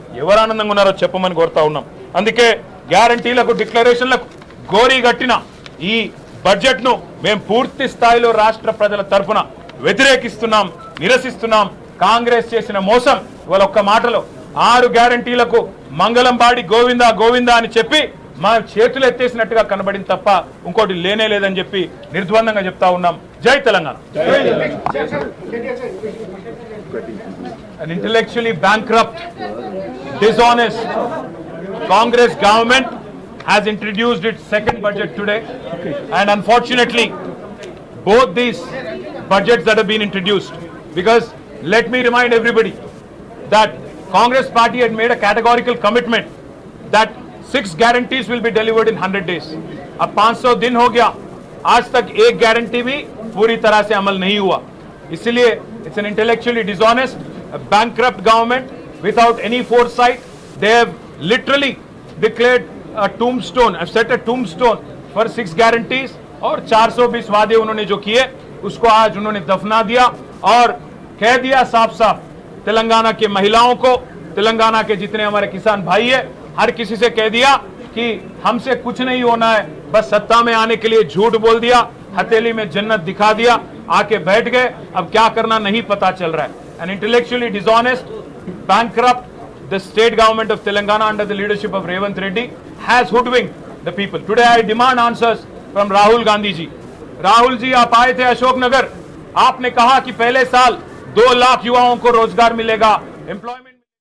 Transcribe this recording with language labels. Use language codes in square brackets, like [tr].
[te] ఎవరు ఆనందంగా ఉన్నారో చెప్పమని కోరుతా ఉన్నాం. అందుకే గ్యారంటీలకు, డిక్లరేషన్లకు గోరీ గట్టిన ఈ బడ్జెట్ను మేము పూర్తి స్థాయిలో రాష్ట్ర ప్రజల తరఫున వ్యతిరేకిస్తున్నాం, నిరసిస్తున్నాం. కాంగ్రెస్ చేసిన మోసం ఇవాళ ఒక్క మాటలో 6 గ్యారంటీలకు మంగళం పాడి గోవిందా గోవిందా అని చెప్పి మా చేతులు ఎత్తేసినట్టుగా కనబడింది తప్ప ఇంకోటి లేనే లేదని చెప్పి నిర్ద్వందంగా చెప్తా ఉన్నాం. జై Telangana. [en] An intellectually bankrupt, dishonest Congress government has introduced its second budget today, and unfortunately both these budgets that have been introduced, because let me remind everybody that Congress party had made a categorical commitment that 6 guarantees will be delivered in 100 days. [hi] अब 500 दिन हो गया, आज तक एक guarantee भी पूरी तरह से अमल नहीं हुआ. [en] इसलिए it's an intellectually dishonest, a bankrupt government without any foresight. They have literally declared a tombstone, have set a tombstone for 6 guarantees, [hi] और 420 वादे उन्होंने जो किए उसको आज उन्होंने दफना दिया और कह दिया साफ साफ तेलंगाना के महिलाओं को, तेलंगाना के जितने हमारे किसान भाई है, हर किसी से कह दिया कि हमसे कुछ नहीं होना है, बस सत्ता में आने के लिए झूठ बोल दिया, हथेली में जन्नत दिखा दिया, आके बैठ गए, अब क्या करना नहीं पता चल रहा है. [en] An intellectually dishonest, bankrupt, the state government of Telangana under the leadership of Revanth Reddy has hoodwinked the people. Today I demand answers from Rahul Gandhi ji. [hi] Rahul ji, आप आए थे अशोकनगर, आपने कहा कि पहले साल 2 लाख युवाओं को रोजगार मिलेगा, एम्प्लॉयमेंट